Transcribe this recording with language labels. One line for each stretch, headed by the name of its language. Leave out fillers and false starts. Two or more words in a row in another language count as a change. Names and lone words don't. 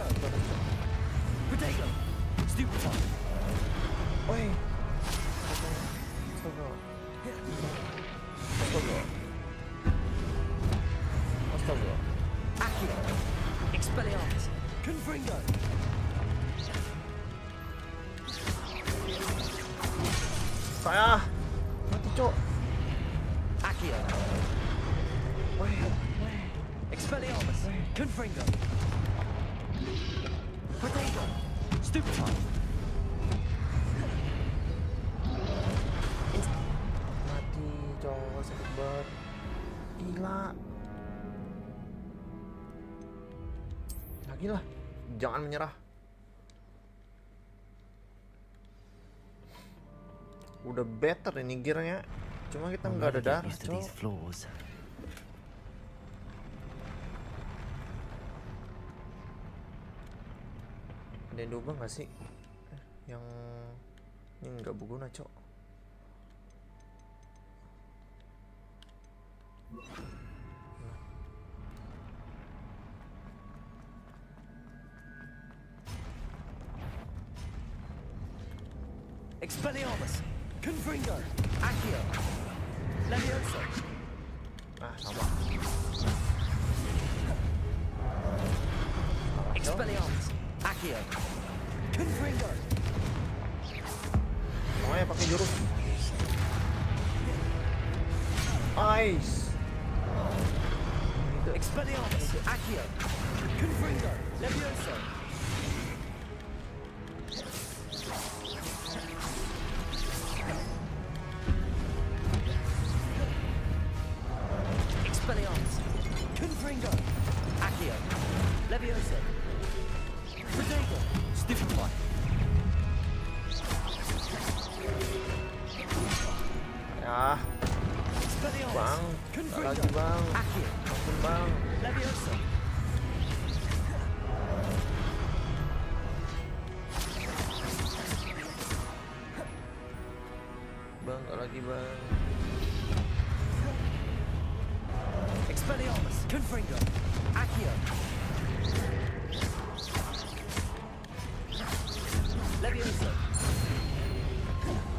Indonesian: Protego. Stupefy. Weh. Astaga. Accio. Expelliarmus. Confringo. Saya mati, Cok. Accio. Expelliarmus. Confringo. Protego. Stupefy. Mati, Cok. Sakit banget. Gila. Lagi lah. Jangan menyerah. Udah better ini gearnya, cuma kita nggak ada darah, Cok. Ada yang diubah nggak sih? Yang ini nggak berguna, Cok. Expelliarmus. Confringo. Accio. Levioso. Sama. Expelliarmus. Accio. Confringo. Semuanya pakai jurus. Ice. Expelliarmus. Accio. Confringo. Levioso. Expelliarmus. Confringo. Accio. Levioso. Protego. Stupefy. Ya. Bang. Lagi, Bang. Ampun, Bang. Levioso. Bang, nggak lagi, Bang. Expelliarmus. Confringo. Accio. Levioso.